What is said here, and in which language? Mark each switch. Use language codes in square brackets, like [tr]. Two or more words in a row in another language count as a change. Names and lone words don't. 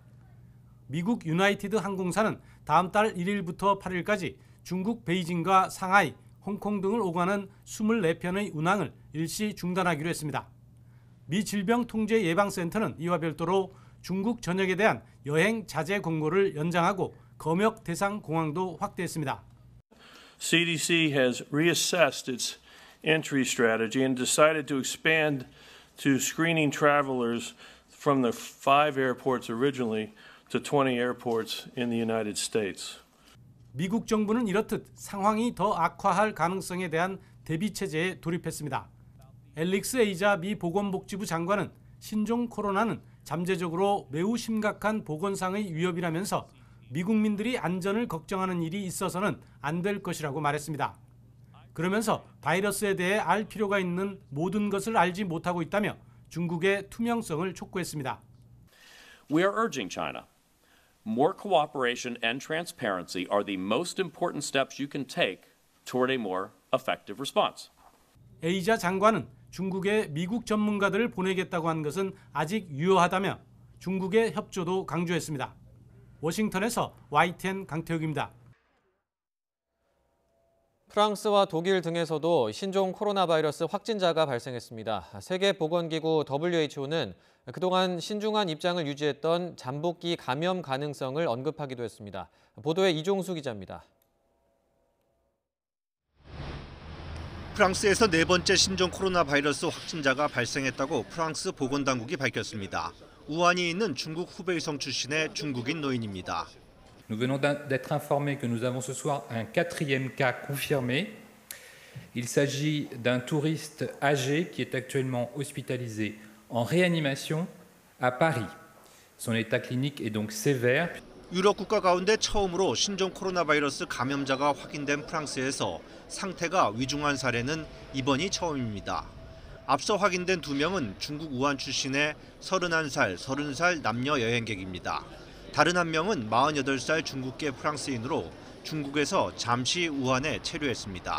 [ko] 미국 유나이티드 항공사는 다음 달 1일부터 8일까지 중국 베이징과 상하이, 홍콩 등을 오가는 24편의 운항을 일시 중단하기로 했습니다. 미 질병통제예방센터는 이와 별도로 중국 전역에 대한 여행 자제 공고를 연장하고 검역 대상 공항도 확대했습니다. [en] CDC has reassessed its entry strategy and decided to expand to screening travelers from the 5 airports originally to 20 airports in the United States. [ko] 미국 정부는 이렇듯 상황이 더 악화할 가능성에 대한 대비 체제에 돌입했습니다. 앨릭스 에이자 미 보건복지부 장관은 신종 코로나는 잠재적으로 매우 심각한 보건상의 위협이라면서 미국민들이 안전을 걱정하는 일이 있어서는 안 될 것이라고 말했습니다. 그러면서 바이러스에 대해 알 필요가 있는 모든 것을 알지 못하고 있다며 중국의 투명성을 촉구했습니다. [en] We are urging China. More cooperation and transparency are the most important steps you can take toward a more effective response. [ko] 에이자 장관은 중국에 미국 전문가들을 보내겠다고 한 것은 아직 유효하다며 중국의 협조도 강조했습니다. 워싱턴에서 YTN 강태욱입니다. 프랑스와 독일 등에서도 신종 코로나 바이러스 확진자가 발생했습니다. 세계보건기구 WHO는 그동안 신중한 입장을 유지했던 잠복기 감염 가능성을 언급하기도 했습니다. 보도에 이종수 기자입니다. 프랑스에서 네 번째 신종 코로나 바이러스 확진자가 발생했다고 프랑스 보건당국이 밝혔습니다. 우한이 있는 중국 후베이성 출신의 중국인 노인입니다. [fr] Nous venons d'être informés que nous avons ce soir un 4e cas confirmé. Il s'agit d'un touriste âgé qui est actuellement hospitalisé en réanimation à Paris. Son état clinique est donc sévère. [ko] 유럽 국가 가운데 처음으로 신종 코로나 바이러스 감염자가 확인된 프랑스에서 상태가 위중한 사례는 이번이 처음입니다. 앞서 확인된 2명은 중국 우한 출신의 31살, 30살 남녀 여행객입니다. 다른 한 명은 48살 중국계 프랑스인으로 중국에서 잠시 우한에 체류했습니다.